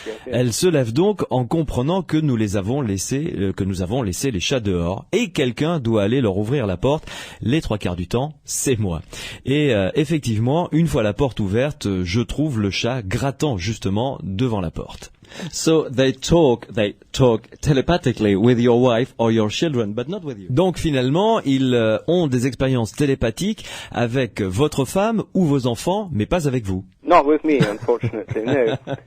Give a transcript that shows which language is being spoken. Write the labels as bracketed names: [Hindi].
[French] Elle se lève donc en comprenant que nous avons laissé les chats dehors et quelqu'un doit aller leur ouvrir la porte. Les 3/4 du temps, c'est moi. Et effectivement, une fois la porte ouverte, je trouve le chat grattant justement devant la porte. [English] So they talk telepathically with your wife or your children, but not with you. [French] Donc finalement, ils ont des expériences télépathiques avec votre femme ou vos enfants, mais pas avec vous. [English] Not with me, unfortunately, no.